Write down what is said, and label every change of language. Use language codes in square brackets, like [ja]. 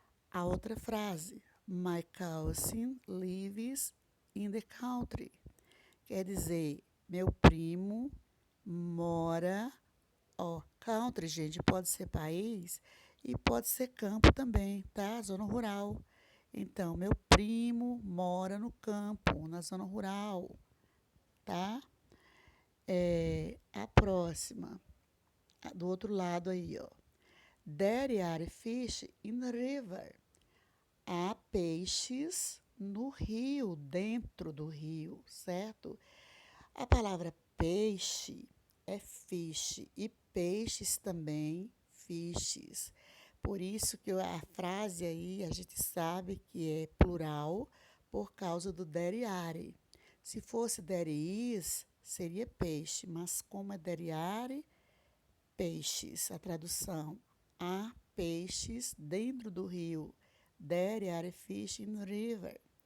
[pt] A outra frase, [en] my cousin lives in the country. [pt] Quer dizer, meu primo mora, country, gente, pode ser país e pode ser campo também, tá? Zona rural. Então, meu primo mora no campo, na zona rural, tá? A próxima, do outro lado aí, ó. [en] There are fish in the river. [pt] Há peixes no rio, dentro do rio, certo? A palavra peixe é fish e peixes também fishes. Por isso que a frase aí a gente sabe que é plural por causa do [en] there are. [pt] Se fosse [en] there is, [pt] seria peixe, mas como é [en] there are, [pt] peixes, a tradução. Há peixes dentro do rio. [en] There are fish in the river.